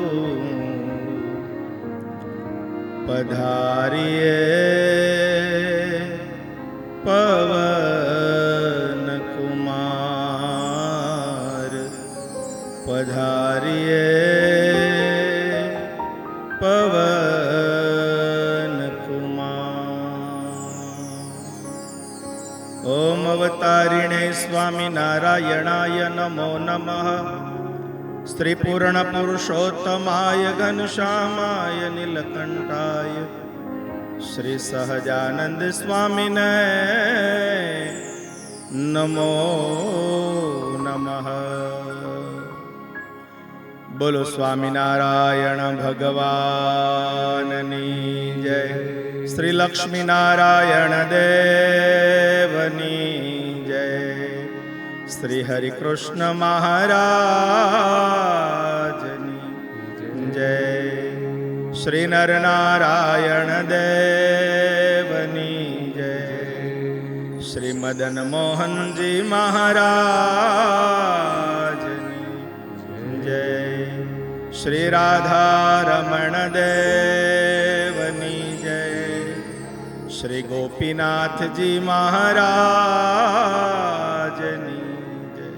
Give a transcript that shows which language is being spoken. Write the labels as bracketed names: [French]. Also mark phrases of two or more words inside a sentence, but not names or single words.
[Hindi] पधारिए पवन कुमार पधारिए पवन कुमार। [Sanskrit] ओम अवतारिणे स्वामी नारायणाय नमो नमः। श्री पूर्ण पुरुषोत्तमाय घनश्यामाय नीलकंठाय श्री सहजानंद स्वामी ने नमो नमः। [Gujarati] બોલો સ્વામી નારાયણ ભગવાનની જય। શ્રી લક્ષ્મી નારાયણ દેવની જય। શ્રી હરિ કૃષ્ણ મહારાજની જય। શ્રી નર નારાયણ દેવની જય। શ્રી મદન મોહન જી મહારાજની જય। શ્રી રાધા રમણ દેવની જય। શ્રી ગોપીનાથ જી મહારાજની જય।